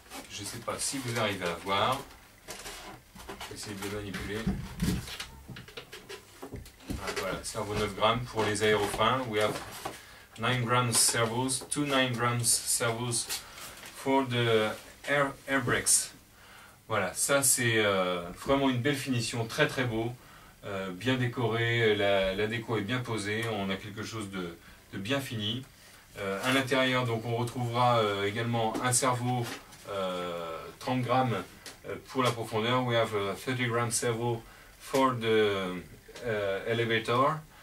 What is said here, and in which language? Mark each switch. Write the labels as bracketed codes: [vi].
[fr] Je ne sais pas si vous arrivez à voir, je vais essayer de le manipuler. Voilà, servo 9 grammes pour les aérofreins. [en] We have 9 grams servos, 9 grams servos for the air brakes. [fr] Voilà, ça c'est vraiment une belle finition, très très beau, bien décoré, la déco est bien posée, on a quelque chose de bien fini. À l'intérieur, donc on retrouvera également un servo 30 grammes pour la profondeur. [en] We have 30 grams servo for the elevator.